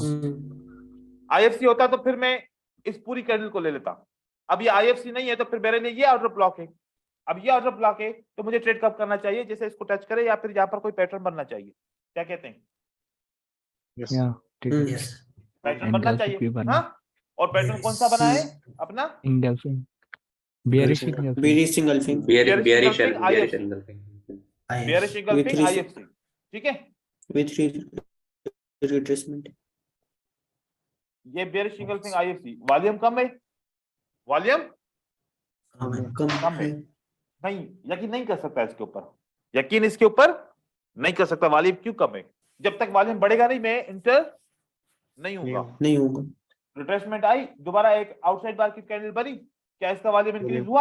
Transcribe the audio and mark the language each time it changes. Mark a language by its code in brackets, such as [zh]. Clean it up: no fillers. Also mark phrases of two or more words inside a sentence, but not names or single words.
[hi] आईएफसी होता तो फिर मैं इस पूरी कैंडल को ले लेता, अब ये आईएफसी नहीं है तो फिर मेरे लिए ये [en] order block [hi] है, अब ये [en] order block [hi] है तो मुझे ट्रेड कब करना चाहिए, जैसे इसको टच करे या फिर यहाँ पर कोई पैटर्न बनना चाहिए, क्या कहते हैं, ठीक है। यस। पैटर्न बनना Engulfing चाहिए। भी बना। हाँ और पैटर्न कौन सा बना है अपना, [en] engulfing, bearish engulfing. bearish engulfing, bearish engulfing, bearish IFC, engulfing। bearish engulfing IFC, [hi] ठीक है, [en] with retracement। ये bearish engulfing IFC, वॉल्यूम कम है, वॉल्यूम [hi] कम है। नहीं, यकीन नहीं कर सकता इसके ऊपर, यकीन इसके ऊपर नहीं कर सकता, वॉल्यूम क्यों कम है, जब तक वॉल्यूम बढ़ेगा नहीं मैं इंटर नहीं होगा, नहीं होगा। रिट्रेसमेंट आई, दोबारा एक [en] outside market candle [hi] बनी, क्या इसका वॉल्यूम इंक्रीज हुआ,